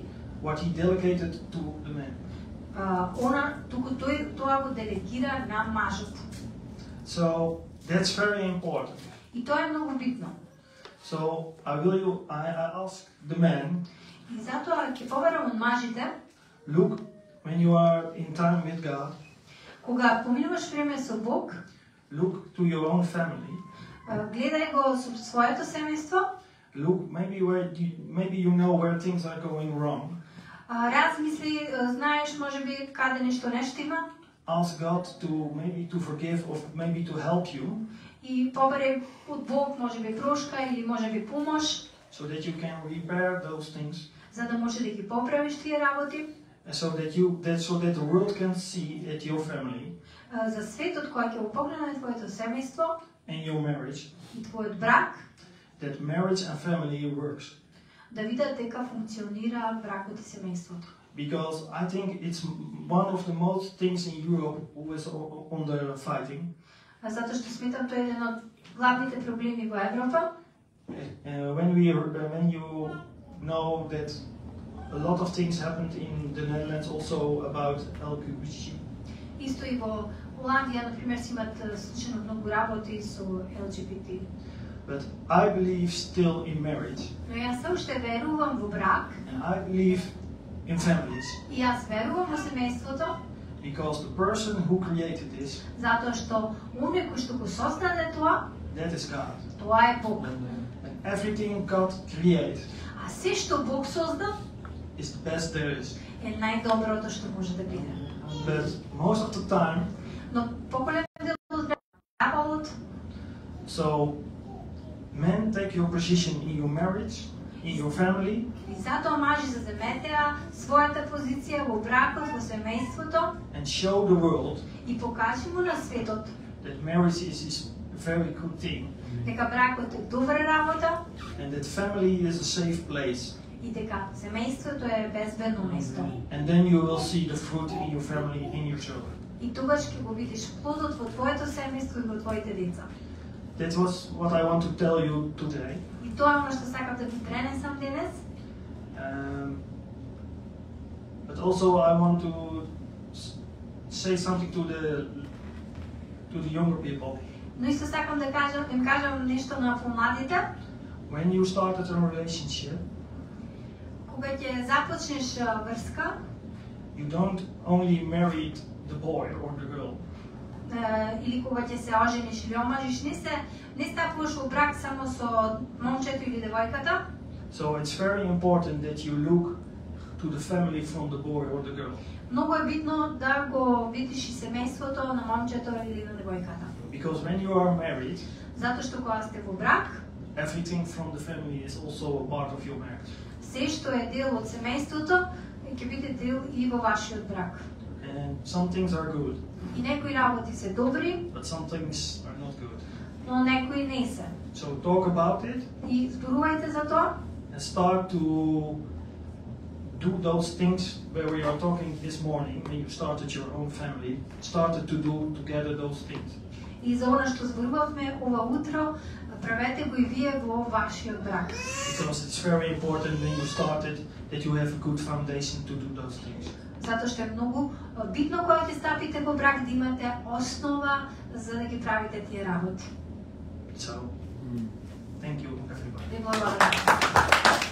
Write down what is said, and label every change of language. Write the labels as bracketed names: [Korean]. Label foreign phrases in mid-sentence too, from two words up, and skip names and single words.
[English] what He delegated to the men. [Macedonian] туку тој тоа го делегира на мажот. [English] So that's very important. [Macedonian] И тоа е многу битно. [English] So I ask the men, [Macedonian] И затоа ќе поверам од мажите, [English] look, when you are in time with God, [Macedonian] кога поминуваш време со Бог, [English] look to your own family. [Macedonian] гледај го со своето семејство, [English] Look, maybe you know where things are going wrong. [Macedonian] размисли, знаеш можеби каде нешто не штима, [English] Ask God to forgive or maybe to help you, [Macedonian] и побере од Бог можеби прошка или можеби помош, [English] so that you can repair those things. [Macedonian] за да може да ги поправиш тие работи. [English] so that the world can see at your family [Macedonian] За светот кој ќе го погледне на твоето семејство [English] and your marriage [Macedonian] и твојот брак, [English] that marriage and family works. [Macedonian] да видат дека функционира бракот и семејството. [English] Because I think it's one of the most things in Europe who is on the fighting. [Macedonian] Затоа што сметам тоа е еден од главните проблеми во Европа. [English] When you know that a lot of things happened in the Netherlands also about LGBT. [Macedonian] Исто и во Холандија, например, се имат слушано многу работи со LGBT. [English] But I believe still in marriage. [Macedonian] Но јас се уште верувам во брак. [English] And I believe in families. [Macedonian] И јас верувам во семејството. [English] Because the person who created this, [Macedonian] Затоа што оној кој што го создаде тоа, [English] that is God. [Macedonian] тоа е Бог. [English] And everything God created [Macedonian] А се што Бог созда [English] is the best there is. [Macedonian] е најдоброто што може да биде. [English] But most of the time, [Macedonian] Но поголем дел од времето, [English] so men take your position in your marriage, in your family, [Macedonian] и затоа мажи се земетеа својата позиција во бракот, во семејството [English] and show the world [Macedonian] и покажи му на светот [English] that marriage is a very good thing, [Macedonian] дека бракот е добра работа [English] and that family is a safe place. [Macedonian] и дека семејството е безбедно место. [English] And then you will see the fruit in your family, in your children. [Macedonian] И тогаш ќе го видиш плодот во твоето семејство и во твоите деца. [English] That was what I want to tell you today. [Macedonian] И тоа е она што сакам да ви пренесам денес. [English] But also I want to say something to the younger people. [Macedonian] Но исто сакам да им кажам нешто на помладите. [English] When you started a relationship, [Macedonian] Кога ќе започнеш врска, [English] you don't only marry the boy or the girl. [Macedonian] Или кога ќе се ожениш или омажиш, не стапуваш во брак само со момчето или девојката. [English] So it's very important that you look to the family from the boy or the girl. [Macedonian] Многу е битно да го видиш и семејството на момчето или на девојката. [English] Because when you are married, [Macedonian] Затоа што кога сте во брак, [English] everything from the family is also a part of your marriage. [Macedonian] се што е дел од семејството ќе биде дел и во вашиот брак. [English] And some things are good, [Macedonian] И некои работи се добри, [English] but some things are not good. [Macedonian] но некои не се. [English] So talk about it [Macedonian] И зборувајте за тоа [English] and start to do those things where we are talking this morning when you started your own family. Started to do together those things. [Macedonian] и за она што зборувавме ова утро, правете го и вие во вашиот брак. [English] Because it's very important when you started that you have a good foundation to do those things. [Macedonian] Затоа што е многу битно кога ќе стапите во брак да имате основа за да ги правите тие работи. [English] So, thank you everybody. [Macedonian] Ви благодарам.